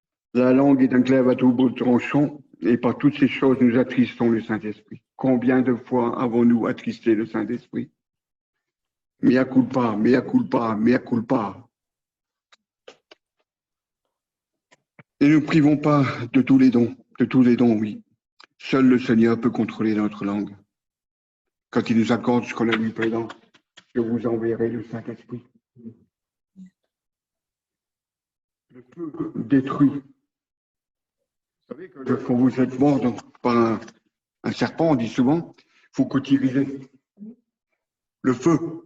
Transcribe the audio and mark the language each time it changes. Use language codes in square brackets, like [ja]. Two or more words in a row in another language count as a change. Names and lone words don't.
[fr] La langue est un glaive à double tranchant, et par toutes ces choses, nous attristons le Saint-Esprit. Combien de fois avons-nous attristé le Saint-Esprit? [la] Mea culpa, mea culpa, mea culpa. [fr] Et ne nous privons pas de tous les dons, oui. Seul le Seigneur peut contrôler notre langue. Quand il nous accorde ce qu'on a lu précédemment, je vous enverrai le Saint-Esprit. Le feu détruit. Vous savez que quand vous êtes mort par un serpent, on dit souvent, il faut qu'utiliser le feu.